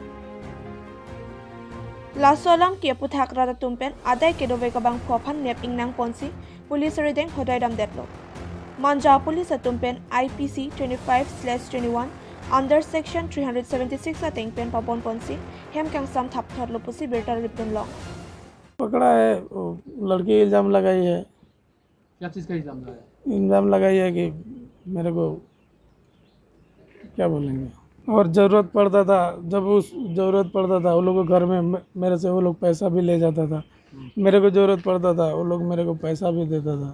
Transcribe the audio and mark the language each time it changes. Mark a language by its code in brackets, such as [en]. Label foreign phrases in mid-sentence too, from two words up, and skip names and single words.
[mjw] Lasolam ke puthak rada tumpen adai ke dove kabang phophan nep ingnang ponsi police redeng hodai dam detlo. Manja police atumpen IPC 25/21 [en] under section [mjw] 376 ateng pen papon ponsi hem kang sam thap thot lopusi berta ripdum long. [hi] पकड़ा है वो लड़की इल्ज़ाम लगाई है। क्या चीज़ का इल्ज़ाम लगाया? इल्ज़ाम लगाई है कि मेरे को क्या बोलेंगे और ज़रूरत पड़ता था, जब उस ज़रूरत पड़ता था वो लोग को घर में मेरे से वो लोग पैसा भी ले जाता था, मेरे को ज़रूरत पड़ता था वो लोग मेरे को पैसा भी देता था।